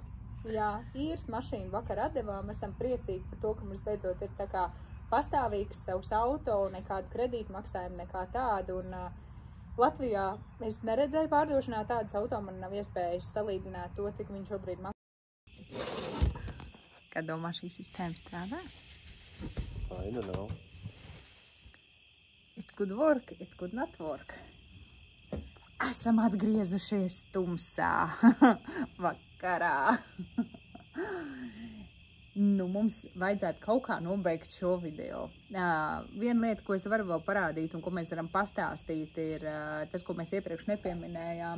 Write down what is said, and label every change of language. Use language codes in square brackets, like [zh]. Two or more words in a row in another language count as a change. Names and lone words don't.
[lv] Jā, īres mašīnu vakar atdevām, esam priecīgi par to, ka mums beidzot ir tā kā pastāvīgs savs auto, nekādu kredītu maksājumu, nekā tādu, un Latvijā es neredzēju pārdošanā tādas auto, man nav iespējas salīdzināt to, cik viņš šobrīd maksā. Kā domā, šī sistēma strādā? [en] I don't know. It could work, it could not work. [lv] Esam atgriezušies tumsā vakarā. Mums vajadzētu kaut kā nobeigt šo video. Viena lieta, ko es varu vēl parādīt un ko mēs varam pastāstīt, ir tas, ko mēs iepriekš nepieminējām.